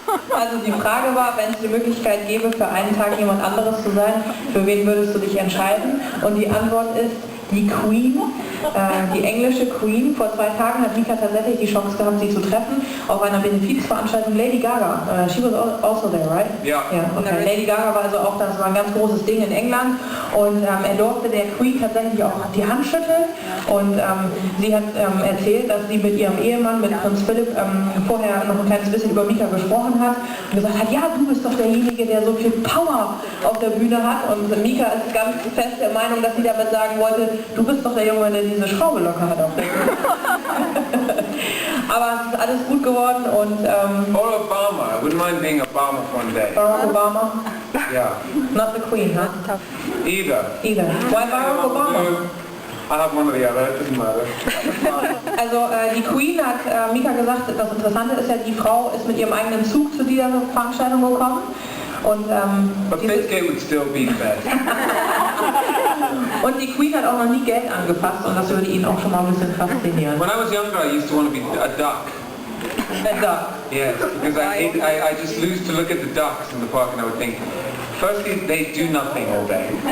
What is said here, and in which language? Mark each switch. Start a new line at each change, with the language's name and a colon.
German: Also die Frage war, wenn es die Möglichkeit gäbe, für einen Tag jemand anderes zu sein, für wen würdest du dich entscheiden? Und die Antwort ist die Queen, die englische Queen. Vor 2 Tagen hat Mika tatsächlich die Chance gehabt, sie zu treffen auf einer Benefizveranstaltung.
English: Lady Gaga, she was also there, right?
German: Ja. Okay. Lady Gaga war also auch, das war ein ganz großes Ding in England, und er durfte der Queen tatsächlich auch die Hand schütteln, und sie hat erzählt, dass sie mit ihrem Ehemann, mit Prinz Philipp, vorher noch ein kleines bisschen über Mika gesprochen hat und gesagt hat, ja, du bist doch derjenige, der so viel Power auf der Bühne hat, und Mika ist ganz fest der Meinung, dass sie damit sagen wollte, du bist doch der Junge, der diese Schraube locker hat auf der Bühne. Aber es ist alles gut geworden, und
English: Or Obama. I wouldn't mind being Obama for one day. Barack Obama? Yeah. Not the Queen, huh? Either. Why Barack Obama? I have one or the other, it doesn't matter.
German: Also die Queen hat Mika gesagt, das Interessante ist ja, die Frau ist mit ihrem eigenen Zug zu dieser Veranstaltung gekommen. Und,
English: But Biscuit would still be the best.
German: Und die Queen hat auch noch nie Geld angefasst, und das würde ihn auch schon mal ein bisschen faszinieren.
English: When I was younger, I used to want to be a duck. A duck? Yes, because I just used to look at the ducks in the park and I would think, firstly, they do nothing all day.